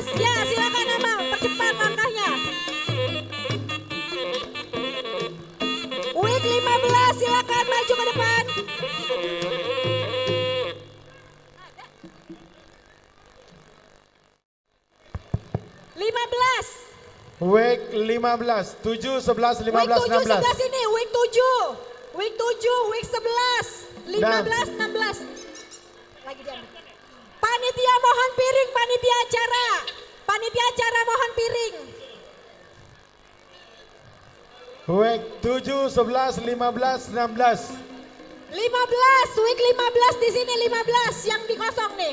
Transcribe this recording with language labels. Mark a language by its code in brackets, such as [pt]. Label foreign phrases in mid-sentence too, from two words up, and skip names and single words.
[id] Ya silakan Abang, percepat langkahnya. WEG 15 silakan maju ke depan. WEG 15, 7, 11, 15, WEG 7 16. sebelah sini, WEG 7. WEG 7, WEG 11, 15, 16. Lagi diambil. Panitia mohon piring, panitia acara. Panitia acara mohon piring. WEG 7, 11, 15, 16. 15, WEG 15 di sini 15 yang dikosong nih.